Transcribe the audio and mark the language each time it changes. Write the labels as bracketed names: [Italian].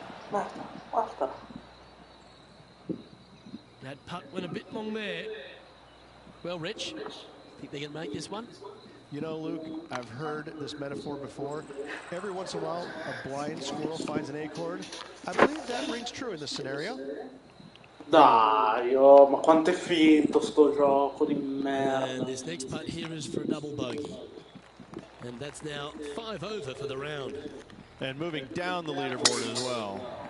[Italian] Basta. [English] That putt went a bit long there. Well, Rich, think they can make this one? You know, Luke, I've heard this metaphor before. Every once in a while, a blind squirrel finds an acorn. I believe that rings true in this scenario. [Italian] Dai, oh, ma quanto è finto sto gioco di merda. [English] And this next putt here is for a double bogey. And that's now 5 over for the round. And moving down the leaderboard as well.